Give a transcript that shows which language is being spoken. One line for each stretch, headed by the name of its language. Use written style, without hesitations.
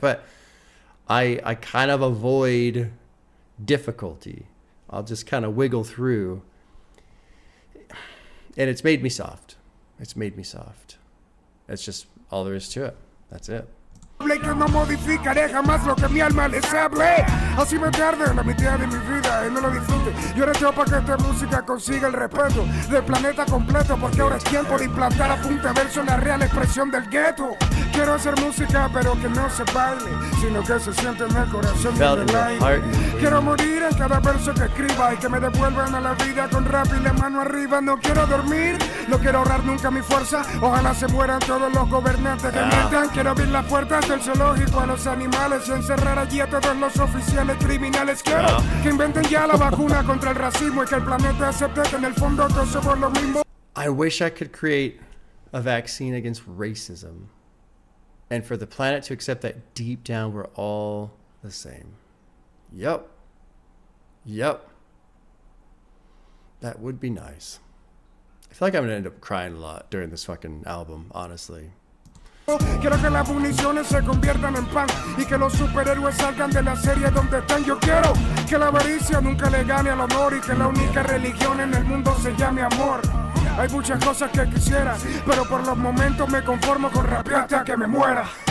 English: But I kind of avoid difficulty. I'll just kind of wiggle through. And it's made me soft. That's just all there is to it. That's it.
Spanish: Que no modificaré jamás lo que mi alma les hable. Así me tarde la mitad de mi vida y no lo disfrute. Yo ahora tengo para que esta música consiga el respeto del planeta completo, porque ahora es tiempo de implantar a punta de verso la real expresión del gueto. Quiero hacer música pero que no se baile, sino que se siente en el corazón del aire. Quiero morir en cada verso que escriba y que me devuelvan a la vida con rap y la mano arriba. No quiero dormir, no quiero ahorrar nunca mi fuerza. Ojalá se mueran todos los gobernantes que mientan. Quiero abrir las puertas del zoológico a los animales y encerrar allí a todos los oficiales criminales. Quiero que inventen ya la vacuna contra el racismo y que el planeta acepte que en el fondo todos somos lo mismo.
English: I wish I could create a vaccine against racism and for the planet to accept that deep down we're all the same. Yep. That would be nice. I feel like I'm going to end up crying a lot during this fucking album, honestly.
Spanish: Quiero que las municiones se conviertan en pan y que los superhéroes salgan de la serie donde están. Yo quiero que la avaricia nunca le gane al honor y que la única religión en el mundo se llame amor. Hay muchas cosas que quisiera, pero por los momentos me conformo con rapear hasta que me muera.